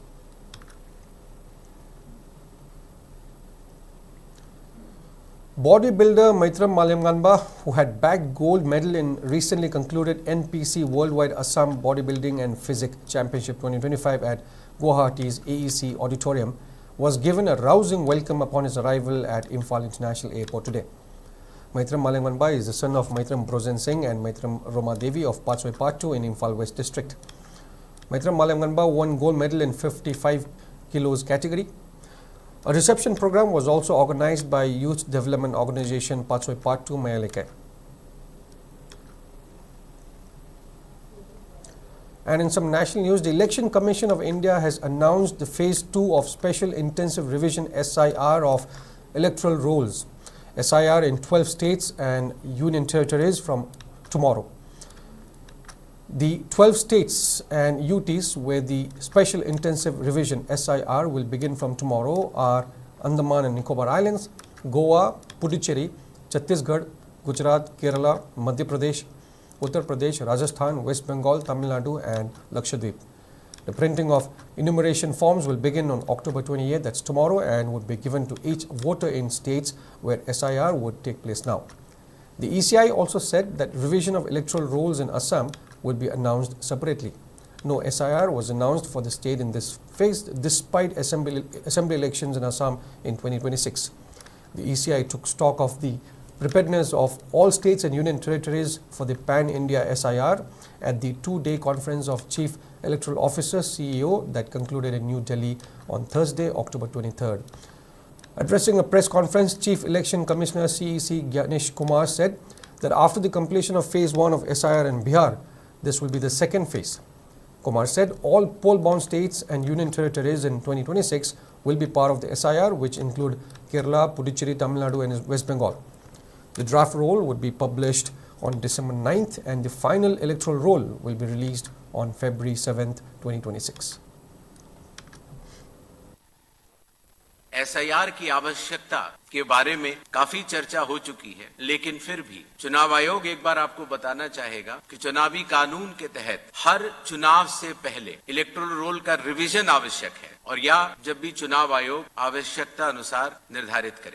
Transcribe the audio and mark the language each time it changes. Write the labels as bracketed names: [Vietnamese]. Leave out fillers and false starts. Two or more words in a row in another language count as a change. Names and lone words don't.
[English] Bodybuilder Maitram Malemganba, who had bagged gold medal in recently concluded NPC Worldwide Assam Bodybuilding and Physique Championship 2025 at Guwahati's AEC Auditorium, was given a rousing welcome upon his arrival at Imphal International Airport today. Maitram Malemganba is the son of Maitram Brozen Singh and Maitram Roma Devi of Patsoi Patu in Imphal West District. Maitram Malemganba won gold medal in 55 kilos category. A reception program was also organized by youth development organization Patsoi Patu Mayaleke. And in some national news, the Election Commission of India has announced the Phase 2 of Special Intensive Revision SIR of electoral rolls. SIR in 12 states and union territories from tomorrow. The 12 states and UTs where the Special Intensive Revision SIR will begin from tomorrow are Andaman and Nicobar Islands, Goa, Puducherry, Chhattisgarh, Gujarat, Kerala, Madhya Pradesh, Uttar Pradesh, Rajasthan, West Bengal, Tamil Nadu and Lakshadweep. The printing of enumeration forms will begin on October 28th, that's tomorrow, and would be given to each voter in states where SIR would take place now. The ECI also said that revision of electoral rolls in Assam would be announced separately. No SIR was announced for the state in this phase despite assembly elections in Assam in 2026. The ECI took stock of the preparedness of all states and union territories for the Pan-India SIR at the two-day conference of Chief Electoral Officers CEO that concluded in New Delhi on Thursday, October 23rd. Addressing a press conference, Chief Election Commissioner CEC Ganesh Kumar said that after the completion of Phase 1 of SIR in Bihar, this will be the second phase. Kumar said all poll-bound states and union territories in 2026 will be part of the SIR, which include Kerala, Puducherry, Tamil Nadu and West Bengal. The draft roll would be published on December 9th and the final electoral roll will be released on February 7th, 2026. [Hindi] SIR की आवश्यकता के बारे में काफी चर्चा हो चुकी है, लेकिन फिर भी चुनाव आयोग एक बार आपको बताना चाहेगा कि चुनावी कानून के तहत हर चुनाव से पहले [English] electoral roll [Hindi] का रिवीजन आवश्यक है और या जब भी चुनाव आयोग आवश्यकता अनुसार निर्धारित करे।